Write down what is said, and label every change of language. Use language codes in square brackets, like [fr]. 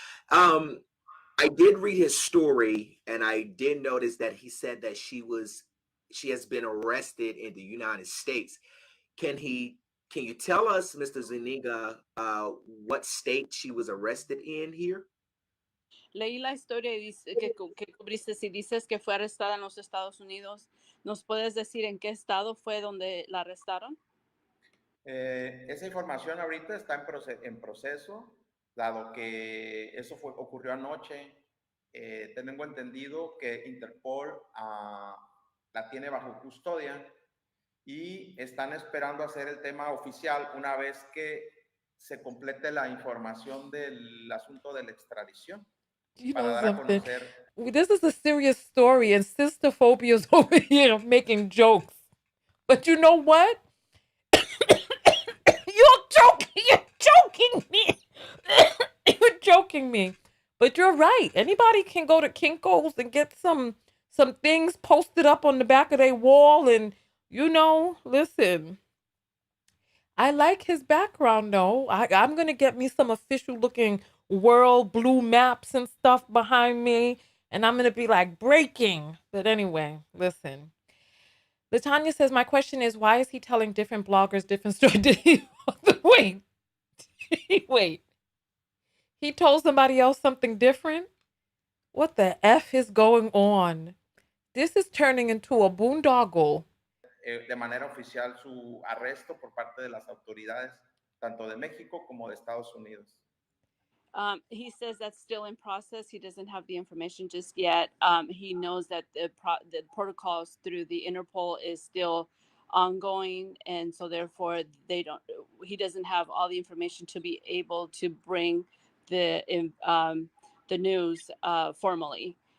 [en] I did read his story, and I did notice that he said that she has been arrested in the United States. Can you tell us, Mr. Zuniga, what state she was arrested in here? [es] Leí la historia y dice que cubriste, si dices que fue arrestada en los Estados Unidos, ¿nos puedes decir en qué estado fue donde la arrestaron? Esa información ahorita está en proceso, dado que eso ocurrió anoche. Tengo entendido que Interpol la tiene bajo custodia y están esperando hacer el tema oficial una vez que se complete la información del asunto de la extradición. [en] You [es] Para [en] know [es] dar a [en] something? [es] conocer. [en] This is a serious story, and Sister Phobia's over here making jokes. But you know what? You're joking me. You're joking me. But you're right. Anybody can go to Kinko's and get some things posted up on the back of their wall, and you know, listen. I like his background though. I'm gonna get me some official looking world blue maps and stuff behind me, and I'm gonna be like breaking. But anyway, listen. Latanya says, my question is, why is he telling different bloggers different stories? Did he wait? Wait. He told somebody else something different? What the F is going on? This is turning into a boondoggle. [es] De manera oficial su arresto por parte de las autoridades, tanto de México como de Estados Unidos. [en] He says that's still in process. He doesn't have the information just yet. He knows that the protocols through the Interpol is still ongoing, and so therefore he doesn't have all the information to be able to bring the news formally.